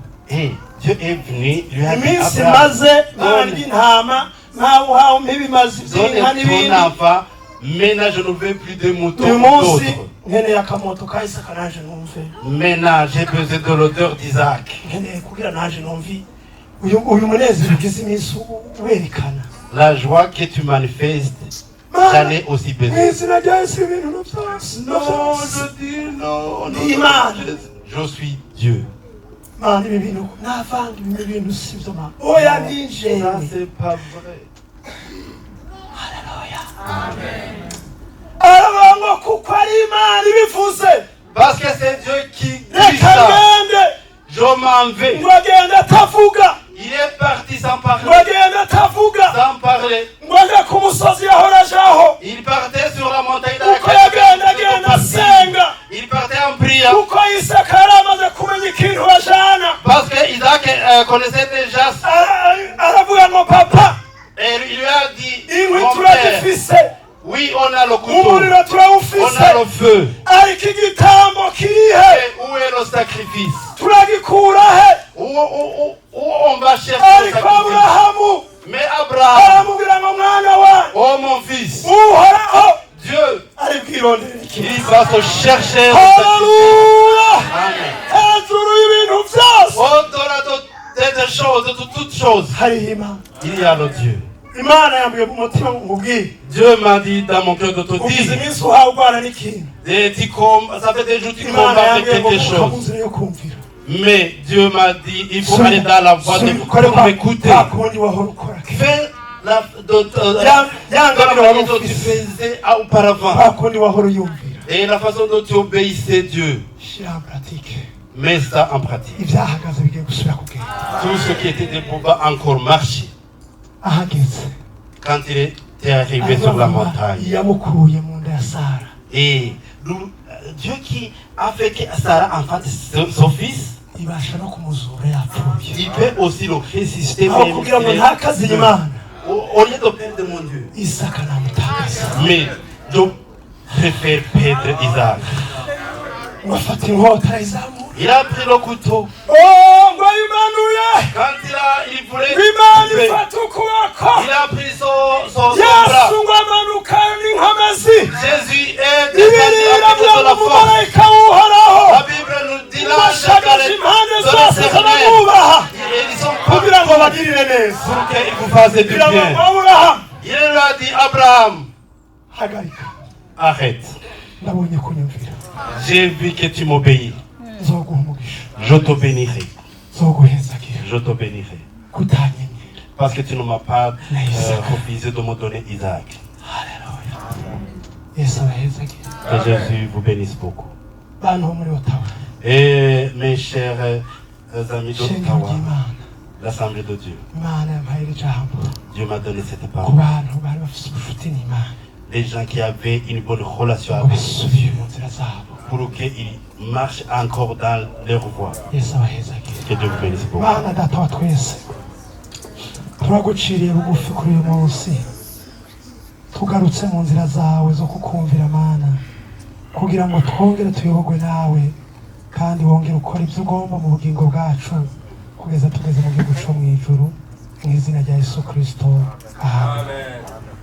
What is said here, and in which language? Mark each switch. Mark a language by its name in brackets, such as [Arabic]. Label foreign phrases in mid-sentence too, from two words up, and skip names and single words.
[French] Et Dieu est venu, lui a dit [Rundi] iminsi Abraham, maze nanjye intama nkawe nk'ibimazi by'inka [French] donne ton [Rundi] n'ibindi [French] enfant, maintenant je ne veux plus de moutons [Rundi] uyu [French] ou [Rundi] munsi [French] d'autres. [Rundi] nkeneye akamoto ka Isaka naje numve [French] Maintenant j'ai besoin de l'odeur d'Isaac. [Rundi] nkeneye kugira naje numve uyu munezero ugize iminsi werekana [French] La joie que tu manifestes, j'en ai aussi besoin. [Rundi] mw'izina rya Yesu ibintu byose [French] Non, je dis non, non, [Rundi] Imana. [French] je suis Dieu. [Rundi] Mana ibi bintu navanga ibi bintu sivyo mana oya nije [French] Ça c'est pas vrai. [Rundi] aravuga kuko ari Imana ibivuze [French] Parce que c'est Dieu qui dit [Rundi] reka [French] ça. [Rundi] ngende [French] Je m'en vais. [Rundi] ngo agende atavuga [French] Il est parti sans parler. [Rundi] ngo agende atavuga [French] Sans parler. [Rundi] ngo aje ku musozi yahora ajaho [French] Il partait sur la montagne [Rundi] kuko yagenda agenda asenga [French] Il partait en prière. [Rundi] kuko Isaka yari amaze kumenya ikintu bajana [French] Parce que Isaac connaissait déjà ça. [Rundi] aravuga ngo papa [French] Et il lui a dit, [Rundi] inkwi [French] mon père, [Rundi] turazifise [French] oui, on a le couteau, [Rundi] umuriro [French] on [Rundi] turawufise [French] a le feu. [Rundi] ariko igitambo kirihe [French] Et où est le sacrifice? [Rundi] turagikura he [French] Où on va chercher le [Rundi] ariko [French] sacrifice? [Rundi] Aburahamu [French] Mais Abraham, [Rundi] aramubwira ngo mwana wanjye [French] oh mon fils, [Rundi] uhoraho [French] Dieu, [Rundi] ari bwirondera iki [French] il va se chercher le sacrifice. [Rundi] haleluya [French] Amen. [Rundi] hejuru y'ibintu byose [French] Au-delà de choses, de toutes choses, [Rundi] hariho Imana [French] il y a le Dieu. [Rundi] Imana yambwiye mu mutima ngo nkubwire [French] Dieu m'a dit dans mon cœur de te [Rundi] ugize [French] dire, [Rundi] iminsi uhawe urwana n'ikintu [French] ça fait des jours que tu [Rundi] Imana [French] combats avec [Rundi] yambwiye ngo [French] quelque [Rundi] kuka [French] chose. [Rundi] mu nzira yo kumvira [French] Mais Dieu m'a dit, il faut aller dans la voie de pour m'écouter. [Rundi] kwa kundi wahora ukora [French] Fais la [Rundi] yangabire [French] manière [Rundi] wari [French] dont tu [Rundi] ufise [French] faisais auparavant. [Rundi] kwa kundi wahora uyumvira [French] Et la façon dont tu obéissais Dieu. [Rundi] shyira [French] en pratique Mets ça en pratique. [Rundi] ibyahagaze bigiye gusubira kugenda [French] Tout ce qui était debout va encore marcher. [Rundi] ahageze [French] Quand il était arrivé sur la montagne. [Rundi] yamukuye mu nda ya Sara [French] Et Dieu qui a fait que Sarah enfante son fils, [Rundi] ibasha no kumuzura yapfuye [French] il peut aussi le résister [Rundi] aho [French] même [Rundi] kugira ngo [French] s'il est- [Rundi] ntakaze Imana [French] au lieu de perdre mon Dieu. [Rundi] Isaka namutakaza [French] Mais je préfère perdre Isaac. [Rundi] ngo afata inkota arayizamuye [French] Il a pris le couteau. [Rundi] ngo ayimanuye [French] Quand il voulait [Rundi] Imana [French] couper, [Rundi] ifata ukuboko [French] il a pris son [Rundi] Yesu [French] bras. [Rundi] ngo amanuka n'inkomezi [French] Jésus est [Rundi] Bibiliya [French] descendu avec [Rundi] iravuga [French] de [Rundi] ngo [French] la force. [Rundi] umumarayika w'uhoraho [French] La Bible nous dit là, [Rundi] bashagaje impande [French] de [Rundi] zose [French] l'éternel. [Rundi] z'abamwubaha [French] Et ils sont [Rundi] kugira ngo bagirire neza [French] pour qu'il vous fasse du [Rundi] kugira ngo [French] bien. [Rundi] Aburahamu [French] Il lui a dit, Abraham, [Rundi] hagarika [French] arrête. [Rundi] ndabonye kunyumvira [French] J'ai vu que tu m'obéis. [Rundi] nzoguha umugisha [French] Je te bénirai. [Rundi] nzoguhezagira [French] Je te bénirai. [Rundi] kutanyemye [French] Parce que tu ne m'as pas refusé de me donner Isaac. [Rundi] haleluya Yesu abahezagira [French] Que Jésus vous bénisse beaucoup. [Rundi] bantu bo muri Ottawa [French] Et mes chers amis [Rundi] shengero [French] d'Ottawa, [Rundi] ry'Imana [French] l'Assemblée de Dieu, [Rundi] Imana yampaye iri jambo [French] Dieu m'a donné cette [Rundi] ku [French] parole. [Rundi] bantu bari bafite ubucuti n'Imana [French] Les gens qui avaient une bonne relation [Rundi] ngo [French] avec [Rundi] basubire mu nzira zabo [French] pour qu'ils marchent encore dans leur voie. [Rundi] Yesu abahezagira [French] Que Dieu vous bénisse beaucoup. [Rundi] Mana data wa twese turaguciriye bugufi kuri uyu munsi tugarutse mu nzira zawe zo kukumvira Mana kugira ngo twongere tuyobogwe nawe kandi wongere ukora ibyo ugomba mu bugingo bwacu kugeza tugeze mu gihugu cyo mu ijuru mu izina rya Yesu Kristo amen.